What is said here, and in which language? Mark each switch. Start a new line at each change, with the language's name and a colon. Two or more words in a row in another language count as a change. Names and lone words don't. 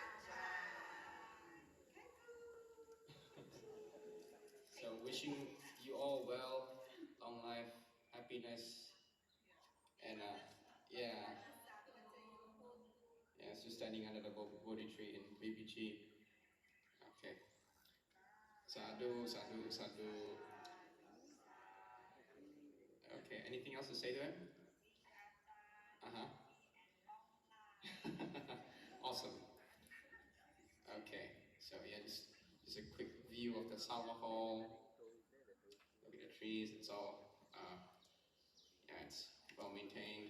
English: So wishing you all well, long life, happiness, and so standing under the Bodhi tree in BBG.
Pali: Okay. Sadhu, sadhu, sadhu.
English: Okay, anything else to say to him? Awesome. Okay, so yeah, just a quick view of the Sawa Hall. Look at the trees, it's all, it's well maintained.